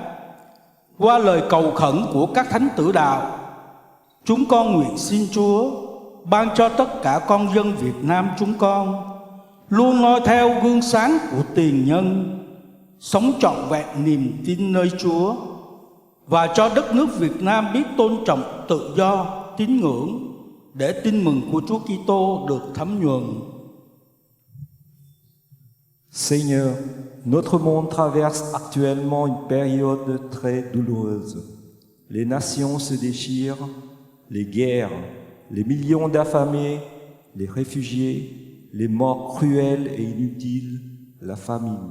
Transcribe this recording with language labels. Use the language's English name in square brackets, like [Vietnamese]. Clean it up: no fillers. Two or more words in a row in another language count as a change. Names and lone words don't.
[Vietnamese] Qua lời cầu khẩn của các thánh tử đạo, chúng con nguyện xin Chúa ban cho tất cả con dân Việt Nam chúng con luôn noi theo gương sáng của tiền nhân, sống trọn vẹn niềm tin nơi Chúa, và cho đất nước Việt Nam biết tôn trọng tự do, tín ngưỡng, để tin mừng của Chúa Kitô được thấm nhuần. [French] Seigneur, notre monde traverse actuellement une période très douloureuse. Les nations se déchirent, les guerres, les millions d'affamés, les réfugiés, les morts cruelles et inutiles, la famine.